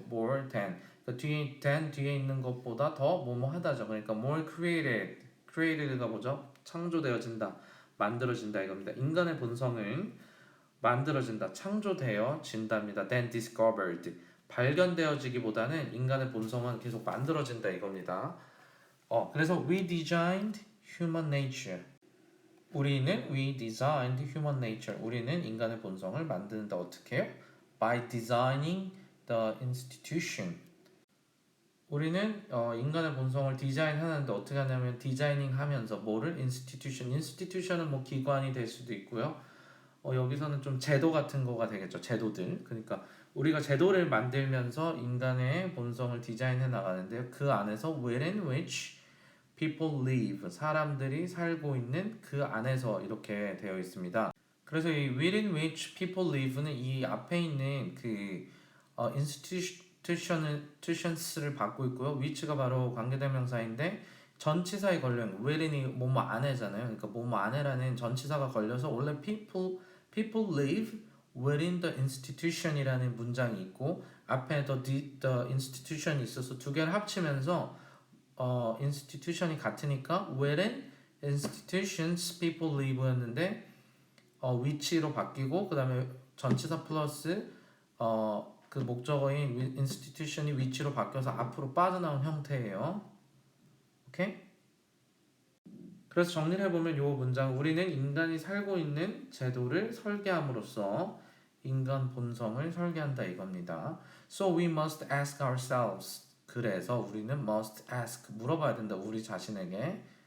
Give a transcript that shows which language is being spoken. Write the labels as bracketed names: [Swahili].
[Korean] more than 그 뒤에 than 뒤에 있는 것보다 더 뭐뭐하다죠. 그러니까 more created 가 뭐죠? 창조되어진다 만들어진다 이겁니다. 인간의 본성은 만들어진다, 창조되어진답니다. [English] Then discovered. [Korean] 발견되어지기보다는 인간의 본성은 계속 만들어진다 이겁니다. [English] 그래서 we designed human nature. we designed human nature. [Korean] 우리는 인간의 본성을 만드는다 어떻게 해요? [English] By designing the institution. [Korean] 우리는 인간의 본성을 디자인하는데 어떻게 하냐면 디자이닝 하면서 뭐를 institution은 뭐 기관이 될 수도 있고요. 여기서는 좀 제도 같은 거가 되겠죠. 제도들. 그러니까 우리가 제도를 만들면서 인간의 본성을 디자인해 나가는데요. [English] 그 안에서 within which people live. [Korean] 사람들이 살고 있는 그 안에서 이렇게 되어 있습니다. 그래서 이 within which people live 는 이 앞에 있는 그 institutions를 받고 있고요. which가 바로 관계대명사인데 전치사에 걸려있는 within 이 뭐뭐 안에잖아요. 그러니까 뭐뭐 안에라는 전치사가 걸려서 원래 people live within the institution 이라는 문장이 있고 앞에 the institution이 있어서 두 개를 합치면서 institution이 같으니까 within institutions people live 였는데 which로 바뀌고 그 다음에 전치사 플러스 그 목적어인 institution이 which로 바뀌어서 앞으로 빠져나온 형태예요. 오케이? 그래서 정리를 해보면 이 문장 우리는 인간이 살고 있는 제도를 설계함으로써 인간 본성을 설계한다 이겁니다. [English] So we must ask ourselves. [Korean] 그래서 우리는 must ask 물어봐야 된다 우리 자신에게.